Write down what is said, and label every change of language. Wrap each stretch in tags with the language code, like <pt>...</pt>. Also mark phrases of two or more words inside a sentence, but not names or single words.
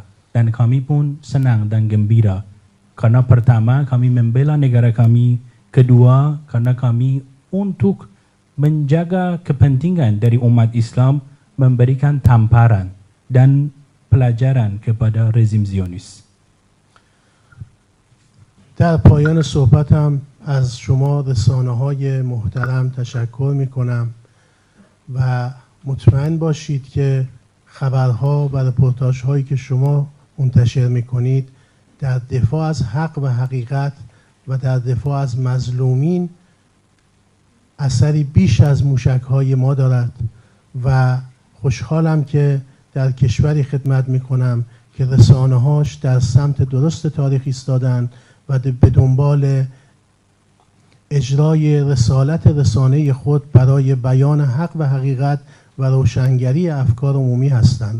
<id>Dan kami pun senang dan gembira. Karena pertama, kami membela negara kami. Kedua, karena kami untuk menjaga kepentingan dari umat Islam, memberikan tamparan dan pelajaran kepada rezim Zionis.</id> <fa>در پایان صحبتم از شما رسانه‌های محترم تشکر می‌کنم و مطمئن باشید که خبرها و رپورتاژهایی که شما منتشر می‌کنید در دفاع از حق و حقیقت و در دفاع از مظلومین اثری بیش از موشک‌های ما دارد و خوشحالم که در کشوری خدمت می‌کنم که رسانه‌هاش در سمت درست تاریخ ایستادن و به دنبال اجرای رسالت رسانه خود برای بیان حق و حقیقت و روشنگری افکار عمومی هستند.</fa>